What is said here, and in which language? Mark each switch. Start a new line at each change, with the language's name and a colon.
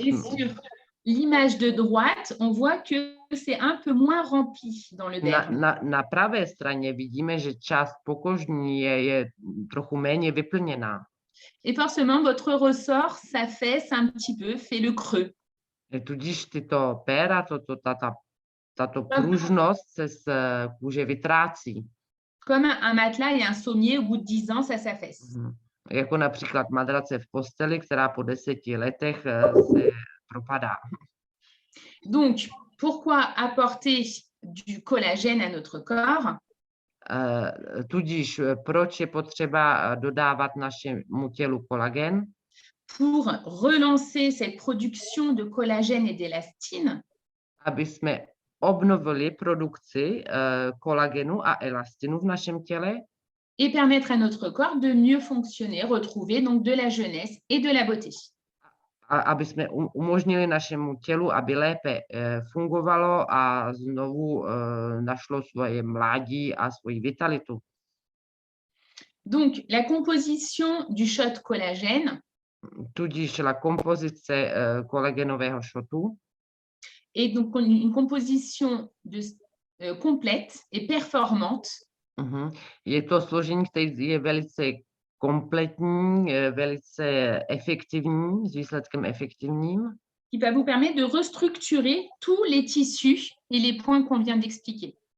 French: Et sur l'image de droite, on voit que c'est un peu moins rempli dans le derme.
Czech: Na pravé straně vidíme, že část pokožní je trochu méně vyplněná.
French: Et forcément, votre ressort s'affaisse un petit peu, fait le creux.
Czech: Tudíž tyto péra, tato pružnost se z kůže vytrácí.
French: Comme un matelas et un sommier, au bout de 10 ans, ça s'affaisse.
Czech: Jako například madrace v posteli, která po 10 letech se propadá.
French: Donc, pourquoi apporter du collagène à notre corps?
Czech: Tudíž proč je potřeba dodávat našemu tělu kolagen?
French: Pour relancer cette production de collagène et d'élastine.
Czech: Aby jsme obnovili produkci kolagenu a elastinu v našem těle.
French: Et permettre à notre corps de mieux fonctionner, retrouver donc de la jeunesse et de la beauté.
Czech: A aby jsme umožnili našemu tělu, aby lépe fungovalo a znovu našlo svoje mládí a svoji vitalitu.
French: Donc, la composition du shot collagène.
Czech: Tudíž la kompozice kolagenového šotu.
French: Et donc une composition complète et performante.
Czech: Je to složení, které je velice kompletní, velice efektivní, s výsledkem efektivním.
French: Qui va vous permettre de restructurer tous les tissus et les points qu'on vient d'expliquer.